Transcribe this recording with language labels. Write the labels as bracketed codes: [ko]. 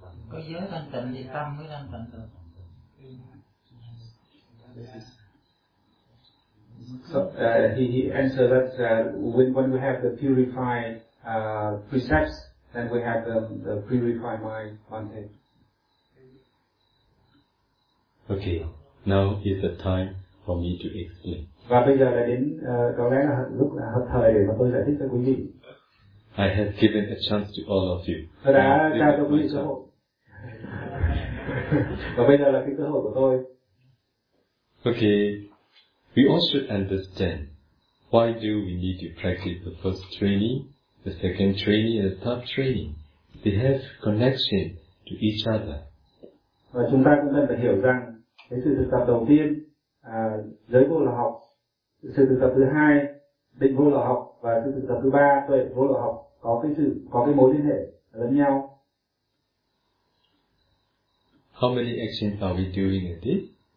[vi] Có giới thanh tịnh thì tâm mới thanh tịnh được. [en] So he answered that when we have the purified precepts, then we have the purified mind, one thing. Okay, now is the time for me to explain. [vi] Và bây giờ là đến có lẽ là lúc là hợp thời để mà tôi giải thích cho quý vị. [en] I have given a chance to all of you. [vi] Tôi đã trao cho quý vị cơ hội. Và bây giờ là cái cơ hội của tôi. [en] Okay, we all should understand why do we need to practice the first training, the second training, and the third training. They have connection to each other. [vi] Và chúng ta cũng cần phải hiểu rằng cái sự thực tập đầu tiên giới vô lậu học, sự thực tập thứ hai định vô lậu học và sự thực tập thứ ba tuệ vô lậu học có cái mối liên hệ lẫn nhau. [en] How many actions are we doing a day?